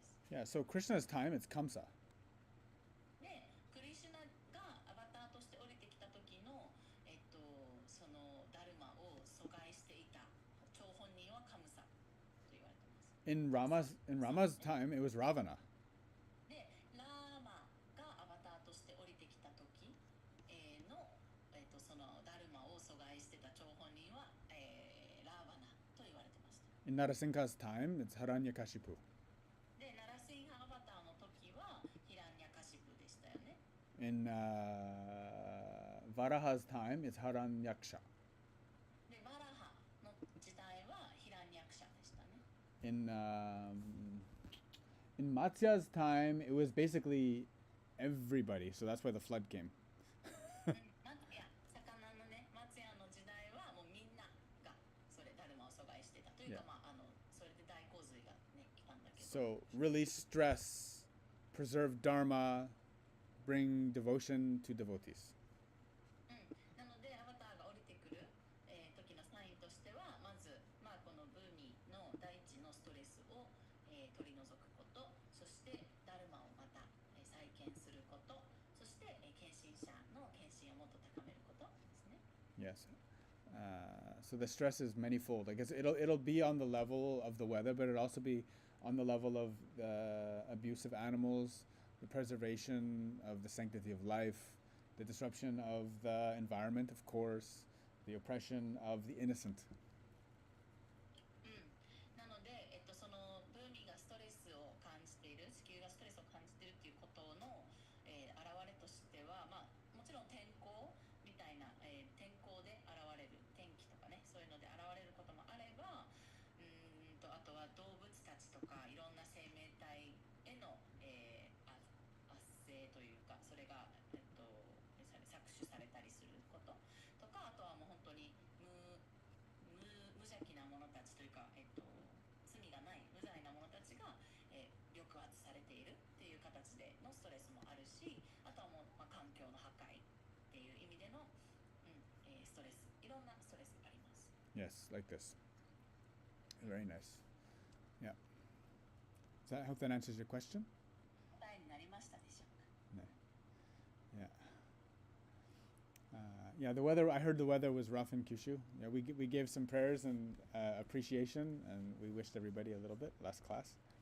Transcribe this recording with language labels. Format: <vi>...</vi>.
<en>Yeah, so Krishna's time, it's Kamsa.</en> <ja>で、クリシュナがアバターとして降りてきた時の、そのダルマを阻害していた張本人はカムサと言われてます。</ja> <en>In Rama's time, it was Ravana.</en> <ja>で、ラーマがアバターとして降りてきた時、の、そのダルマを阻害してた張本人は、ラーバナと言われてました。</ja> <en>In Narasimha's time, it's Haranyakashipu.</en> <ja>で、ナラシンハアバターの時はヒランニャカシプでしたよね。</ja> <en>In Varaha's time, it's Haranyaksha.</en> <ja>で、バラハの時代はヒランニャクシャでしたね。</ja> <en>In Matsya's time, it was basically everybody, so that's why the flood came.</en> <ja>いや、魚のね、松屋の時代はもうみんながそれダルマを阻害してたというか、</ja> <en>Yeah.</en> <ja>まあそれで大洪水がね来たんだけど。</ja> <en>So release stress, preserve dharma, bring devotion to devotees.</en> <ja>なのでアバターが降りてくる、時のサインとしてはまず、まあ、このブーミーの大地のストレスを、取り除くこと、そしてダルマをまた、再建すること、そして、献身者の献身をもっと高めることですね。</ja> <en>Yes. So the stress is manifold. I guess it'll be on the level of the weather, but it'll also be on the level of the abuse of animals, the preservation of the sanctity of life, the disruption of the environment, of course, the oppression of the innocent.</en> <ja>なので、そのブーミーがストレスを感じている、地球がストレスを感じているということの、現れとしては、まあ、もちろん天候みたいな、天候で現れる天気とかね、そういうので現れることもあれば、あとは動物たちとかいろんな生命体への、圧政というか、それが、搾取されたりすることとか、あとはもう本当に無邪気な者たちというか、罪がない無罪な者たちが、抑圧されているっていう形でのストレスもあるし、あとはもう、まあ、環境の破壊っていう意味での、ストレス、いろんなストレスがあります。</ja> <en>Yes, like this. Very nice. Yeah. I hope that answers your question.</en> <ja>答えになりましたでしょうか。</ja> <en>No. Yeah. Yeah, the weather. I heard the weather was rough in Kyushu. Yeah, we gave some prayers and appreciation, and we wished everybody a little bit last class.</en>